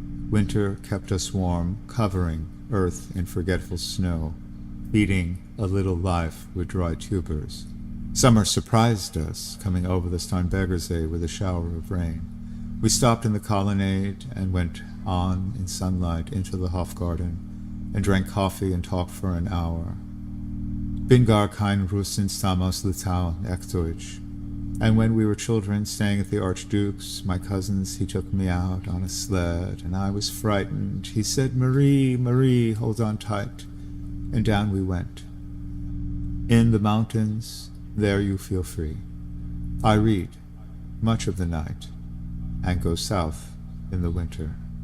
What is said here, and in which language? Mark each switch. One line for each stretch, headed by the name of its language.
English: Winter kept us warm, covering earth in forgetful snow, feeding a little life with dry tubers, Summer surprised us, coming over the Starnbergersee with a shower of rain. We stopped in the colonnade and went on in sunlight into the Hofgarten and drank coffee and talked for an hour.
German: Bin gar kein Russin stam aus Litauen, echt Deutsch.
English: And when we were children, staying at the Archduke's, my cousins, he took me out on a sled, and I was frightened. He said, "Marie, Marie, hold on tight." And down we went. In the mountains, there you feel free. I read much of the night and go south in the winter.